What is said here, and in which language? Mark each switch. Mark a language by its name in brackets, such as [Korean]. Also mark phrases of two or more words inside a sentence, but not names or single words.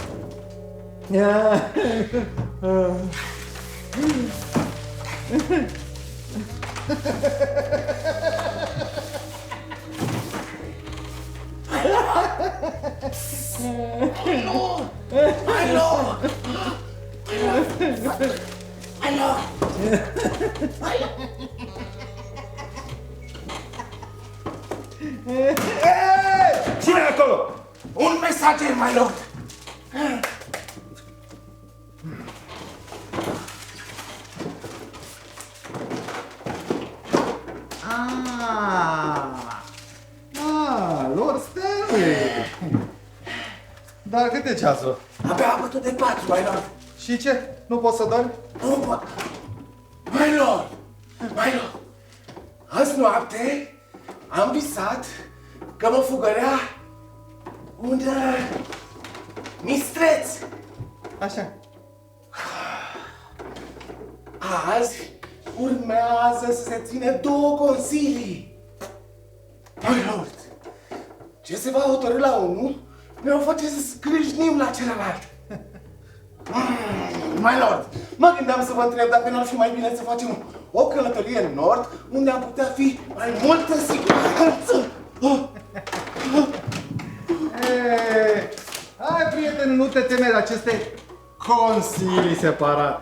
[English] My lord! My lord! My lord! [Romanian] Cine e acolo? Un mesager, [English] my lord! Lord Stanley. [Romanian] Dar cât e ceasul? Abia a bătut de 4, [English] my lord! [Romanian] Și ce? Nu poți să dormi? Nu pot! [English] My lord! My lord! [Romanian] Azi noapte am visat că mă fugărea un mistreț. Așa. Azi urmează să se ține 2 consilii. [English] My lord, [Romanian] ce se va hotărâ la unul ne o face să scrâșnim la celălalt. [English] My lord, [Romanian] mă gândeam să vă întreb dacă nu ar fi mai bine să facem o călătorie în nord, unde am putea fi mai multă siguranță. Hai, prieten, nu te teme de aceste consilii separate.